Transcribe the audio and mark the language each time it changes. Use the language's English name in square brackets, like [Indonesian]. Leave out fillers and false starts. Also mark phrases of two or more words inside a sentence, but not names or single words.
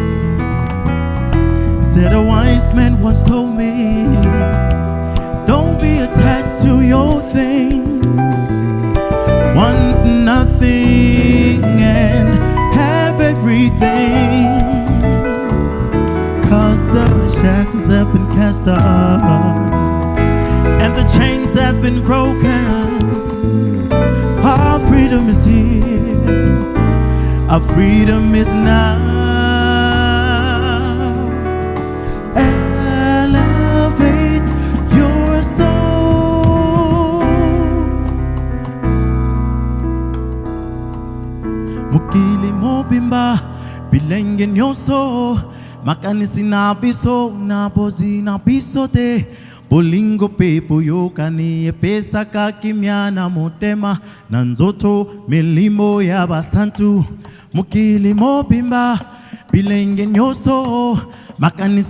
[English] Said a wise man once told me, don't be attached to your things, want nothing and have everything, 'cause the shackles have been cast off and the chains have been broken. Our freedom is here, our freedom is now. Elevate your soul. [Lingala] Mukili mobimba bilenge nyoso makanisi na biso na bozi na bisote bolingo pepo yokani epesa kakimya na motema na nzoto milimo ya basantu mukili mobimba bilenge nyoso makanisi